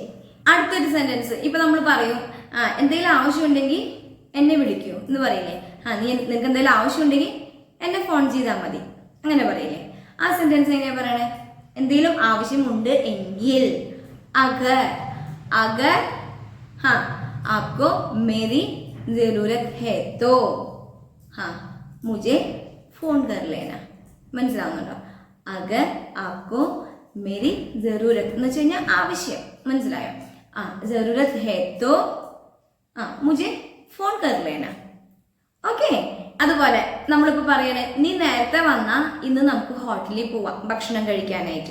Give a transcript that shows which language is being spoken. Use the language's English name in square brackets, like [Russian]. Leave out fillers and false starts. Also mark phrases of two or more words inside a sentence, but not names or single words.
[Malayalam] അടുത്തൊരു സെന്റൻസ് ഇപ്പൊ നമ്മൾ പറയും, എന്തെങ്കിലും ആവശ്യമുണ്ടെങ്കിൽ എന്നെ വിളിക്കൂ എന്ന് പറയില്ലേ? നിനക്ക് എന്തെങ്കിലും ആവശ്യമുണ്ടെങ്കിൽ എന്നെ ഫോൺ ചെയ്താൽ മതി, അങ്ങനെ പറയില്ലേ? ആ സെന്റൻസ് എങ്ങനെയാ പറയണേ? എന്തെങ്കിലും ആവശ്യമുണ്ട് എങ്കിൽ [Hindi] अगर, अगर आपको मेरी जरूरत है तो मुझे फोन कर लेना. [Malayalam] മനസ്സിലാവുന്നുണ്ടോ? [Hindi] अगर आपको मेरी ज़रूरत [Malayalam] എന്ന് വെച്ച് കഴിഞ്ഞാൽ ആവശ്യം. [Hindi] മനസ്സിലായോ? ज़रूरत है तो मुझे फोन कर लेना. [Malayalam] ഓക്കെ. അതുപോലെ നമ്മളിപ്പോൾ പറയണേ, നീ നേരത്തെ വന്നാൽ ഇന്ന് നമുക്ക് ഹോട്ടലിൽ പോവാം ഭക്ഷണം കഴിക്കാനായിട്ട്.